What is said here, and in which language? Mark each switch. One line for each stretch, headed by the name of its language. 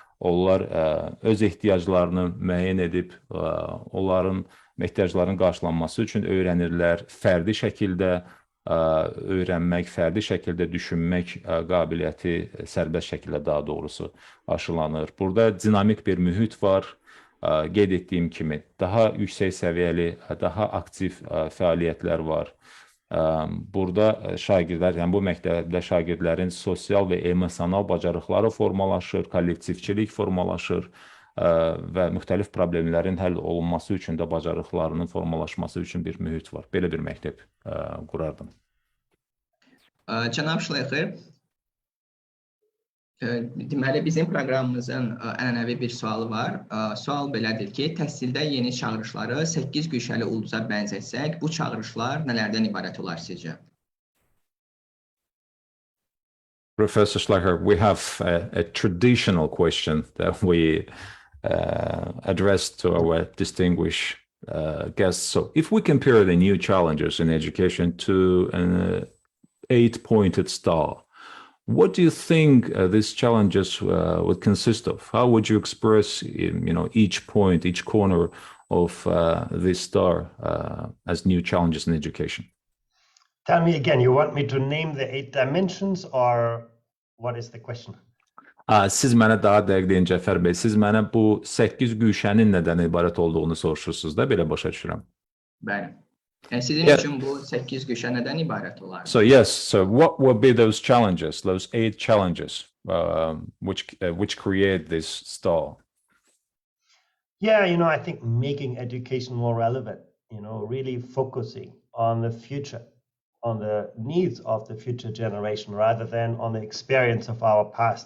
Azerbaijani: Onlar öz ehtiyaclarını müəyyən edib, onların ehtiyaclarının qarşılanması üçün öyrənirlər. Fərdi şəkildə öyrənmək, fərdi şəkildə düşünmək qabiliyyəti sərbəst şəkildə daha doğrusu aşılanır. Burada dinamik bir mühit var. Qeyd etdiyim kimi daha yüksək səviyyəli, daha aktiv fəaliyyətlər var. Burada şagirdlər, yəni bu məktəbdə şagirdlərin sosial və emosional bacarıqları formalaşır, kollektivçilik formalaşır və müxtəlif problemlərin həll olunması üçün də bacarıqlarının formalaşması üçün bir mühit var. Belə bir məktəb qurardım. Cənab Şleyxer, deməli, bizim proqramımızın ənənəvi bir sualı var. Sual belədir ki, təhsildə yeni çağırışları 8 güşəli ulduza bənzətsək, bu çağırışlar nələrdən ibarət olar sizcə?
English: Professor Schleicher, we have a traditional question that we address to our distinguished guests. So if we compare the new challenges in education to an 8-pointed star, what do you think these challenges would consist of? How would you express, each point, each corner of this star as new challenges in education? Tell me again, you want me to name the 8 dimensions or what is the question?
Azerbaijani: Siz mənə daha dəqiq deyin, Cəfər bəy, siz mənə bu 8 güşənin nədən ibarət olduğunu soruşursunuz da, belə başa düşürəm. Bəli. Sizin üçün bu 8 güşə nədən ibarət olar?
English: So yes, so what would be those challenges, those 8 challenges which create this star? Yeah, I think making education more relevant, really focusing on the future, on the needs of the future generation rather than on the experience of our past.